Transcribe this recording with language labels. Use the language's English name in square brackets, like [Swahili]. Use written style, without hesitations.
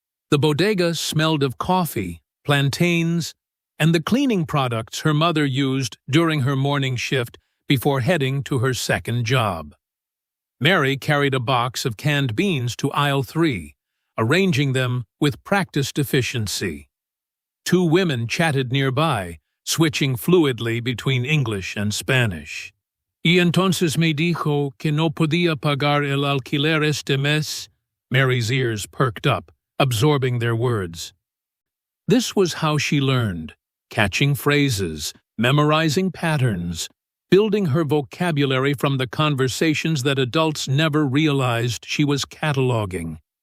[English] The bodega smelled of coffee, plantains, and the cleaning products her mother used during her morning shift before heading to her second job. Mary carried a box of canned beans to aisle 3, arranging them with practiced efficiency. 2 women chatted nearby, switching fluidly between English and Spanish. [Spanish] Y entonces me dijo que no podía pagar el alquiler este mes. [English] Mary's ears perked up, absorbing their words. This was how she learned, catching phrases, memorizing patterns, building her vocabulary from the conversations that adults never realized she was cataloging.